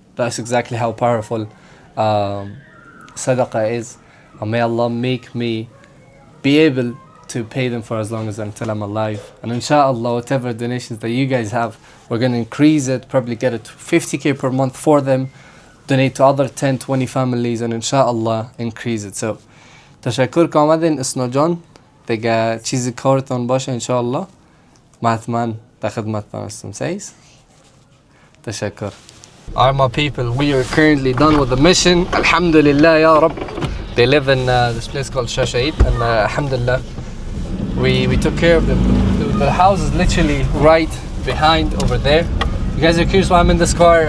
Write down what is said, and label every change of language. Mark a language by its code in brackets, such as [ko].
[en] That's exactly how powerful sadaqah is. And may Allah make me be able to pay them for as long as until I'm alive. And inshallah, whatever donations that you guys have, we're going to increase it, probably get it to 50k per month for them, donate to other 10, 20 families, and inshallah, increase it. [fa] So, تشکر که آمدین اسنا جان. دیگه چیزی کارتان باشه انشاءالله ما حتما در خدمتتان هستم. سیز؟ تشکر. [en] Alright, my people, we are currently done with the mission. Alhamdulillah, ya Rabb. They live in this place called Shashait, and alhamdulillah, we took care of them. The house is literally right behind over there. You guys are curious why I'm in this car.